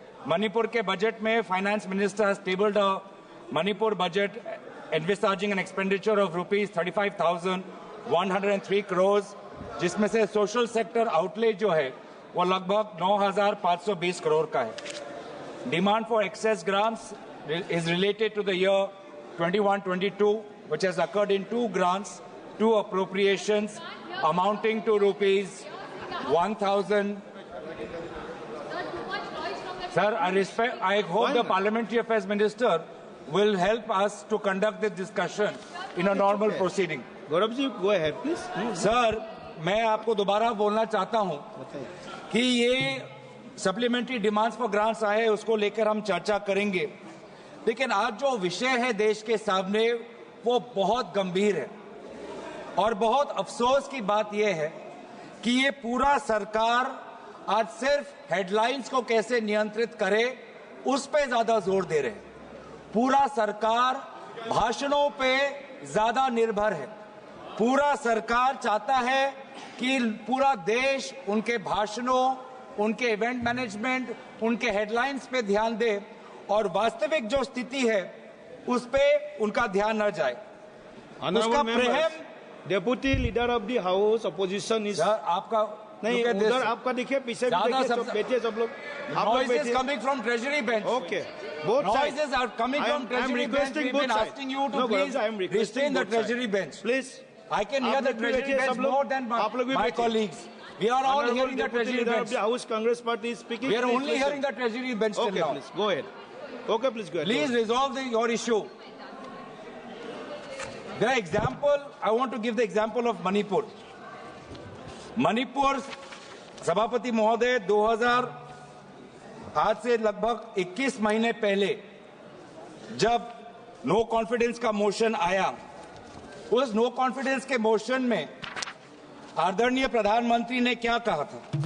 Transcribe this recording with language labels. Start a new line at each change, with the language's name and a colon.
Hindi: मणिपुर के बजट में
English: finance minister has tabled a Manipur budget envisaging an expenditure of
Hindi: ₹35,103 crore, जिसमें से सोशल सेक्टर आउटले जो है वो लगभग 9,520 करोड़ का है.
English: Demand for excess grants is related to the year 21-22, which has occurred in 2 grants, 2 appropriations amounting to ₹1,000. Sir, I hope the Parliamentary Affairs Minister will help us to conduct this discussion in a normal proceeding. Gaurav ji, go ahead, please.
Hindi: Sir, मैं आपको दोबारा बोलना चाहता हूं कि ये supplementary demands for grants आए, उसको लेकर हम चर्चा करेंगे. लेकिन आज जो विषय है देश के सामने वो बहुत गंभीर है और बहुत अफसोस की बात यह है कि ये पूरा सरकार आज सिर्फ हेडलाइंस को कैसे नियंत्रित करे उस पे ज्यादा जोर दे रहे हैं. पूरा सरकार भाषणों पे ज्यादा निर्भर है. पूरा सरकार चाहता है कि पूरा देश उनके भाषणों, उनके इवेंट मैनेजमेंट, उनके हेडलाइंस पे ध्यान दे और वास्तविक जो स्थिति है उस पे उनका न जाए. उसका प्रेम.
English: Deputy leader of the house opposition is.
Hindi: आपका नहीं, उधर आपका देखिए, पीछे बैठिए सब लोग.
English: Noises coming from Treasury bench. Okay. Both noises are coming from Treasury bench. We've been asking you to please restrain the Treasury bench. Please. I can hear the Treasury bench more than my colleagues. We are all hearing the Treasury bench. The House Congress Party is speaking. We are only hearing the Treasury bench till now. Please go ahead. Okay, please go ahead. Please resolve your issue. The example, I want to give the example of Manipur.
Hindi: Manipur, सभापति महोदय, 2000 आज से लगभग 21 महीने पहले जब no confidence का motion आया, उस नो कॉन्फिडेंस के मोशन में आदरणीय प्रधानमंत्री ने क्या कहा था?